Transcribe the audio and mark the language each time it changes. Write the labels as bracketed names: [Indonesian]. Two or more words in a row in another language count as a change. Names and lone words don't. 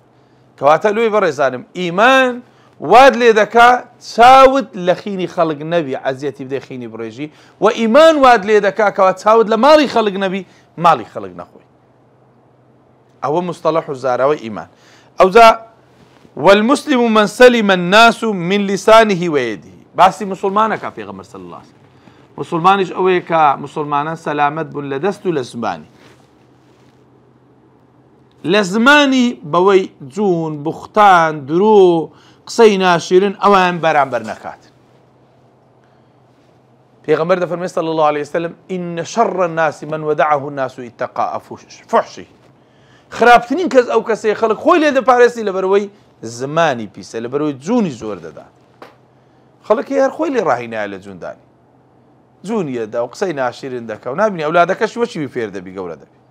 [Central Kurdish] کەواتە لۆی بەڕێزانم، ئیمان واد لێ دەکا چاوت لە خینی خەڵک نەبی، عەزیەتی بدەی خینی بڕێژی، و ئیمان واد لێ دەکا کەوا چاوت لە ماڵی خەڵک نەبی، ماڵی خەڵک نەخۆی. ئەوە مستەڵەح و زاراوەی ئیمان. ئەوجا [Arabic] والمسلم من سلم الناس من لسانه ويده. [Central Kurdish] باسی مسلمانەکە پێغەمبەر [Arabic] صلی الله عليه وسلم. [Central Kurdish] مسلمانیش ئەوەیە کە مسلمانان سەلامەت بوون لە دەست و لە زمانی. لە زمانی بەوەی جوون، بوختان، درۆ، قسەی ناشرین ئەوان بەرامبەر نەکاتن. پێغەمبەر دەفەرمێ [Arabic] صلی الله عليه وسلم إن شر الناس من ودعه الناس اتقاء فحشی. [Central Kurdish] خراپترین کەس ئەو کەسەیە خەڵک خۆی لێ دەپارێستی لەبەرەوەی زمانی پیسە، لەبەرەوەی جوونی زۆر دەدات. خەڵکی هەر خۆی لێ ڕاهینایە لە جوندانی، جوونی دەدا و قسەی ناشرین دەکا و نابینی ئەولادەکەش وەچی فێر دەبی، گەورە دەبی.